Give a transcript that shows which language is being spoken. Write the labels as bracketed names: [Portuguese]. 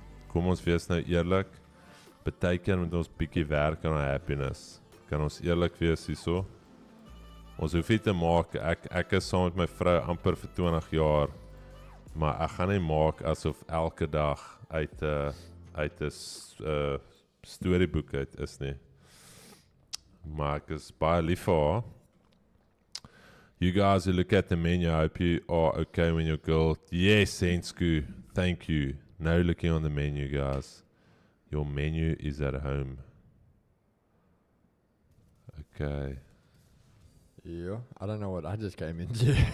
[Afrikaans] Kom ons wees nou eerlik, partykeer moet ons bietjie werk aan [English] our happiness. [Afrikaans] Kan ons eerlik wees hierso? Ons hoef nie te maak, ek is saam met my vrou amper vir 20 jaar, maar ek gaan nie maak asof elke dag uit 'n storyboek uit is nie. Maar ek is baie lief vir haar. [English] You guys who look at the menu, I hope you are okay when your girl... Yes, Sensku, thank you. No looking on the menu, guys. Your menu is at home. Okay. Yeah, I don't know what I just came into.